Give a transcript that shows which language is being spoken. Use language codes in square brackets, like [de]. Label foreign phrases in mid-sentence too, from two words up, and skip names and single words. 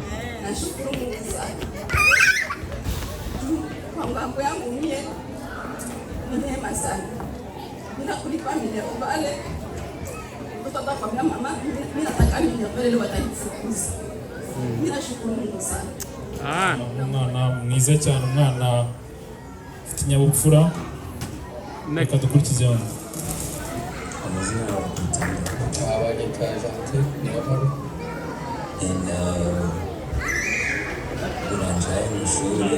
[sw] Nashukuru Mungu sana. Kwa mambo yangu mie ni neema sana. Bila kulipa minervale. Mtoto atakwambia mama, mimi nataka minervale leo watanifukuza. Mimi nashukuru Mungu sana. [rw] Umwana mwiza cyane, umwana ufite ikinyabupfura. Reka dukurikize hano. Amazina yawe Mutanda. Abanyita Jean Niyonkuru. Uranjaye mu ishuri.